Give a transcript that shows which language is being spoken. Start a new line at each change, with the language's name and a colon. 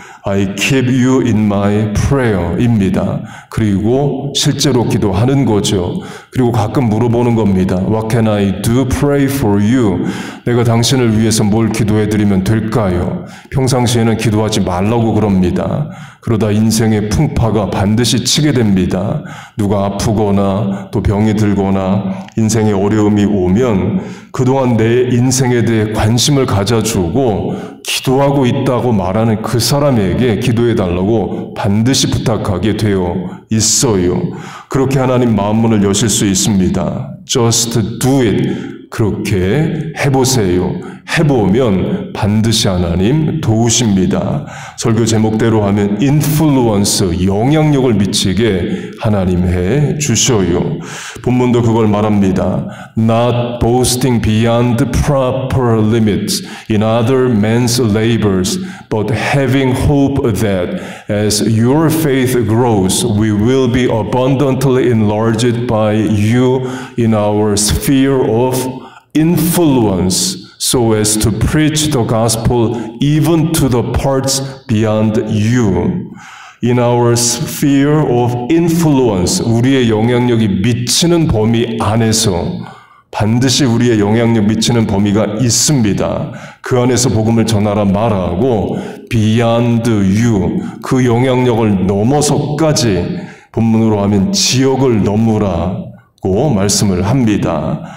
English: I keep you in my prayer입니다.
Korean: 그리고 실제로 기도하는 거죠. 그리고 가끔 물어보는 겁니다.
English: What can I do pray for you?
Korean: 내가 당신을 위해서 뭘 기도해드리면 될까요? 평상시에는 기도하지 말라고 그럽니다. 그러다 인생의 풍파가 반드시 치게 됩니다. 누가 아프거나 또 병이 들거나 인생의 어려움이 오면 그동안 내 인생에 대해 관심을 가져주고 기도하고 있다고 말하는 그 사람에게 기도해달라고 반드시 부탁하게 되어 있어요. 그렇게 하나님 마음문을 여실 수 있습니다.
English: Just do it.
Korean: 그렇게 해보세요. 해보면 반드시 하나님 도우십니다. 설교 제목대로 하면 influence, 영향력을 미치게 하나님 해 주셔요. 본문도 그걸 말합니다.
English: Not boasting beyond proper limits in other men's labors, but having hope that as your faith grows, we will be abundantly enlarged by you in our sphere of influence, so as to preach the gospel even to the parts beyond you. In our sphere of influence,
Korean: 우리의 영향력이 미치는 범위 안에서 반드시 우리의 영향력 미치는 범위가 있습니다. 그 안에서 복음을 전하라 말하고
English: beyond you,
Korean: 그 영향력을 넘어서까지 본문으로 하면 지역을 넘으라고 말씀을 합니다.